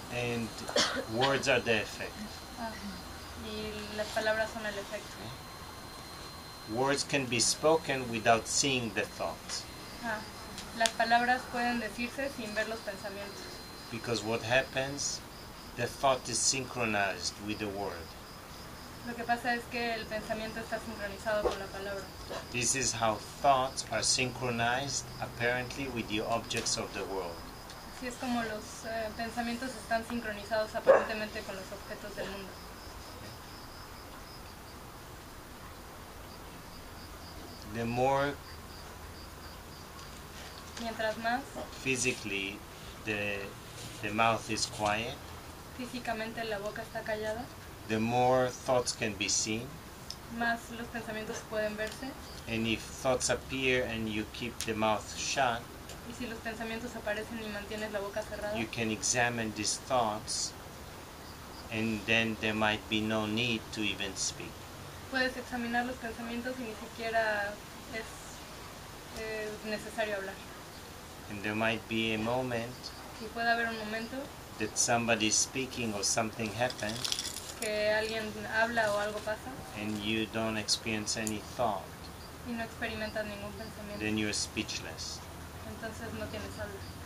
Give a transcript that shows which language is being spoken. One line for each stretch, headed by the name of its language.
English: and words are the effect.
Spanish: Y las palabras son el efecto.
English: Words can be spoken without seeing the thoughts.
Spanish: Las palabras pueden decirse sin ver los pensamientos.
English: Because what happens, the thought is synchronized with the word.
Spanish: Lo que pasa es que el pensamiento está sincronizado con la palabra.
English: This is how thoughts are synchronized apparently with the objects of the world.
Spanish: Así es como los pensamientos están sincronizados aparentemente con los objetos del mundo.
English: The more
Spanish: Mientras más
English: physically the mouth is quiet,
Spanish: físicamente la boca está callada,
English: the more thoughts can be seen.
Spanish: más los pensamientos pueden verse.
English: And if thoughts appear and you keep the mouth shut,
Spanish: Y si los pensamientos aparecen y mantienes la boca cerrada,
English: you can examine these thoughts, and then there might be no need to even speak.
Spanish: puedes examinar los pensamientos y ni siquiera es necesario hablar.
English: And there might be a moment
Spanish: Y puede haber un momento
English: that somebody's speaking or something happens,
Spanish: que alguien habla o algo pasa
English: and you don't experience any thought,
Spanish: y no experimentas ningún pensamiento.
English: then you're speechless.
Spanish: Entonces no tienes habla.